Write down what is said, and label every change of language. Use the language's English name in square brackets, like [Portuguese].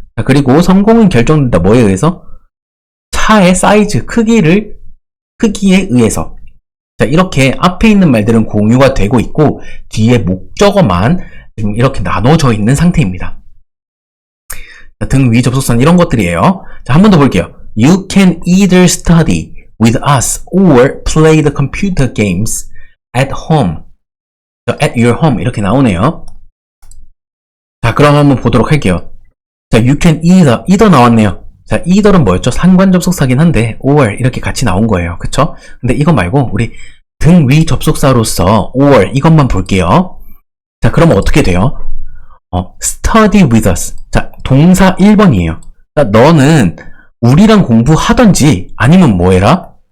[Korean] 자, 그리고 성공은 결정된다. 뭐에 의해서? 차의 사이즈, 크기에 의해서. 자, 이렇게 앞에 있는 말들은 공유가 되고 있고 뒤에 목적어만 지금 이렇게 나눠져 있는 상태입니다. 자, 등 위 접속사는 이런 것들이에요. 자, 한 번 더 볼게요. [English] You can either study with us or play the computer games at home. at your home [Korean] 이렇게 나오네요. 자, 그럼 한번 보도록 할게요. [English] 자, you can either [Korean] 나왔네요. 자, either는 뭐였죠? 상관 접속사긴 한데 or 이렇게 같이 나온 거예요. 그쵸? 근데 이거 말고 우리 등 위 접속사로서 or 이것만 볼게요. 자, 그러면 어떻게 돼요? [English] study with us. [Korean] 자, 동사 1번이에요. 자, 너는 우리랑 공부하던지 아니면 뭐 해라?